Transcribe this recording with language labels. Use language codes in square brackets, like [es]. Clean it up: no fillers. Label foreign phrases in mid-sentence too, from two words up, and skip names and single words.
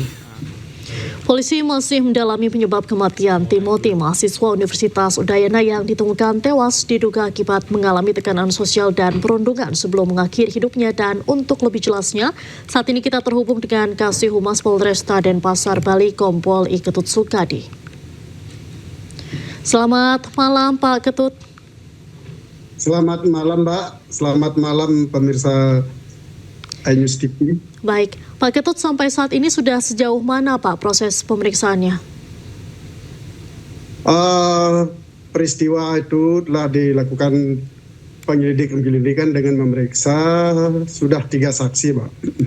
[id] Polisi masih mendalami penyebab kematian Timothy, mahasiswa Universitas Udayana yang ditemukan tewas diduga akibat mengalami tekanan sosial dan perundungan sebelum mengakhiri hidupnya. Dan untuk lebih jelasnya, saat ini kita terhubung dengan Kasih Humas Polresta Denpasar Bali, Kompol I Ketut Sukadi. Selamat malam Pak Ketut. Selamat malam Mbak, selamat malam pemirsa iNews TV. Baik, Pak Ketut, sampai saat ini sudah sejauh mana Pak proses pemeriksaannya? Peristiwa itu telah dilakukan penyelidikan dengan memeriksa sudah 3 saksi Pak.